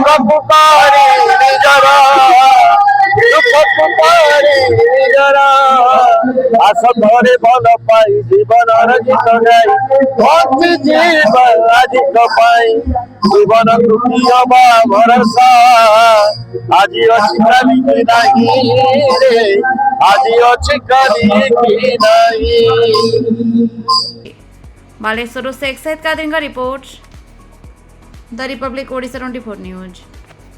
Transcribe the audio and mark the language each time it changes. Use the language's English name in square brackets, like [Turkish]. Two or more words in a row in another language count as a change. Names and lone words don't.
[Odia] ପୁକାରି ନିଜର ଦୁଃଖ ପୁକାରି ନିଜର ଆସ ଘରେ ଭଲ ପାଇ ଜୀବନର ଗୀତ ଗାଇ ବଞ୍ଚି ଯିବା ଆଜି ତ ପାଇଁ ଜୀବନ ତୁଟି ବା ଭରସା ଆଜି ଅଛି କାଲି କି ନାହିଁ ରେ ଆଜି ଅଛି କାଲି କି ନାହିଁ [Hindi] बालेश्वर से शेख सैयद कादरी का रिपोर्ट द रिपब्लिक ओडिशा 24 न्यूज।